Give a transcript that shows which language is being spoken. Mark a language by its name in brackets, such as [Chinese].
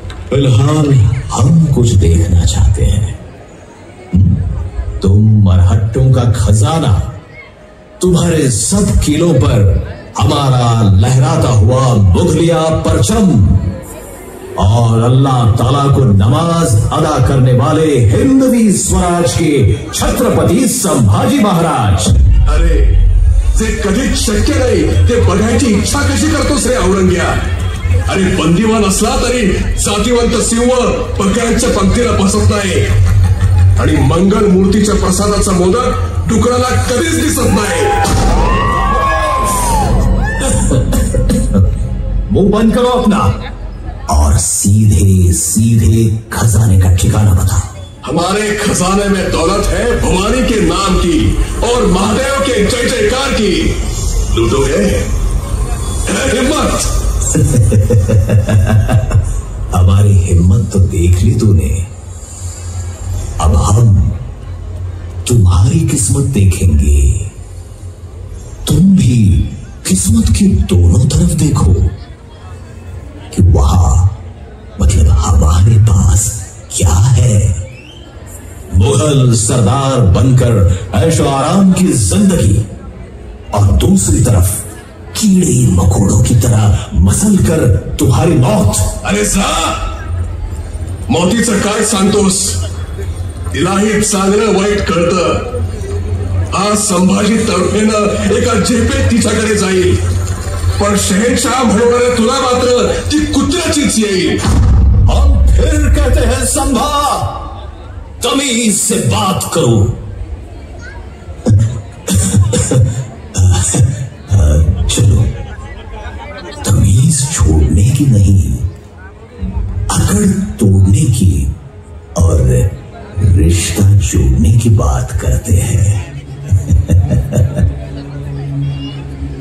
[Hindi] फिलहाल हम कुछ देखना चाहते हैं। तुम मरहट्टों का खजाना, तुम्हारे सब किलों पर हमारा लहराता हुआ मुगलिया परचम और अल्लाह ताला को नमाज अदा करने वाले हिंदवी स्वराज के छत्रपती संभाजी महाराज। [Marathi] अरे जे कधीच शक्य नाही ते बघायची इच्छा कशी करतोस रे औरंग्या? अरे बंदीवान असला तरी जातीवंत सिंह बकऱ्यांच्या पंक्तीला बसत नाही आणि मंगल मूर्तीच्या प्रसादाचा मोदक डुकराला कधीच दिसत नाही। [Hindi] मुंह बंद करो अपना और सीधे सीधे खजाने का ठिकाना बताओ। हमारे खजाने में दौलत है भवानी के नाम की और महादेव के जय जयकार की। लूटोगे? हिम्मत। हमारी हिम्मत तो देख ली तूने, अब हम तुम्हारी किस्मत देखेंगे। तुम भी किस्मत की दोनों तरफ देखो कि वहां मतलब हमारे पास क्या है। मुगल सरदार बनकर ऐशो आराम की जिंदगी और दूसरी तरफ कीड़े मकोड़ों की तरह मसल कर तुम्हारी मौत। [Marathi] अरे सा मौतीचं काय सांगतोस? तिलाही चांगलं वाईट कळतं। आज संभाजी तर्फेनं एका झेपेत तिच्याकडे जाईल, पण शहेनशाह म्हणणाऱ्या तुला मात्र ती कुत्र्याचीच येईल। [Hindi] हम फिर कहते हैं संभा, तमीज से बात करो। चलो, तमीज छोड़ने की नहीं, अकड़ तोड़ने की और रिश्ता जोड़ने की बात करते हैं।